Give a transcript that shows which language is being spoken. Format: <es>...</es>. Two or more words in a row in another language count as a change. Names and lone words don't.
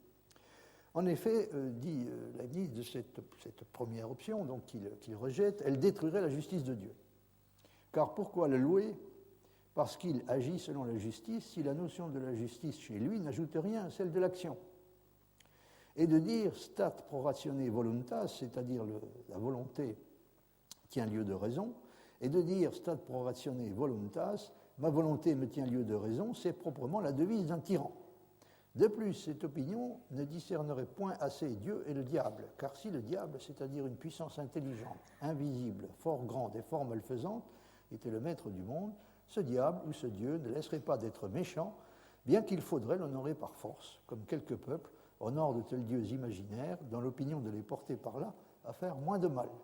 <fr>En effet, dit Leibniz, de cette première option donc qu'il rejette, elle détruirait la justice de Dieu. Car pourquoi le louer? Parce qu'il agit selon la justice si la notion de la justice chez lui n'ajoute rien à celle de l'action. Et de dire</fr> <la>stat pro ratione voluntas,</la> <fr>c'est-à-dire la volonté tient lieu de raison, et de dire</fr> <la>stat pro ratione voluntas,</la> <fr>ma volonté me tient lieu de raison, c'est proprement la devise d'un tyran. De plus, cette opinion ne discernerait point assez Dieu et le diable, car si le diable, c'est-à-dire une puissance intelligente, invisible, fort grande et fort malfaisante, était le maître du monde, ce diable ou ce Dieu ne laisserait pas d'être méchant, bien qu'il faudrait l'honorer par force, comme quelques peuples honorent de tels dieux imaginaires, dans l'opinion de les porter par là à faire moins de mal.</fr>